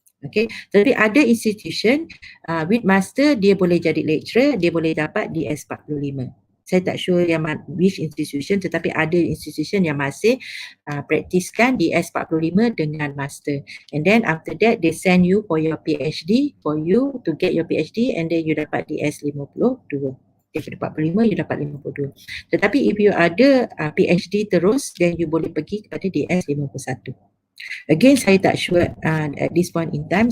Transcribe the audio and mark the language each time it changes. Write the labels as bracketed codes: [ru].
[ms] Okay, tapi ada institution [en] with master [ms] dia boleh jadi lecturer, dia boleh dapat DS45. Saya tak sure yang [en] which institution, [ms] tetapi ada institution yang masih praktiskan DS45 dengan master. [en] And then after that they send you for your PhD, for you to get your PhD, and then you [ms] dapat [en] DS52. If you [ms] dapat [en] 45, you dapat 52. [ms] Tetapi [en] if you [ms] ada PhD terus, [en] then you [ms] boleh pergi kepada DS51. Again, saya tak sure [en] at this point in time.